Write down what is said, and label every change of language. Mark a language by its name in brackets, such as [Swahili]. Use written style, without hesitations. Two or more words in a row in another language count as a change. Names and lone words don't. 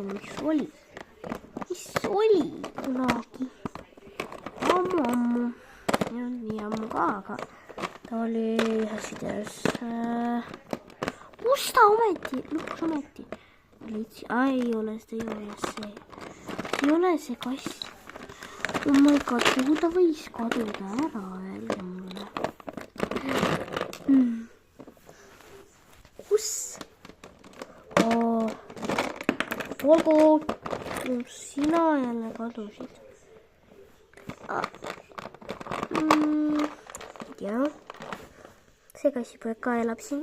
[Estonian] Mis oli kunagi? Ammu. Nii ammu ka, aga ta oli ühes videos. Kus ta ometi? Lõpuks ometi. Ei ole see. Ei ole see kass. [English] Oh my god, [Estonian] kuhu ta võis kaduda ära öelda mulle? Kus? Olgu, sina jälle kadusid. Jah, see kassipoeg ka elab siin.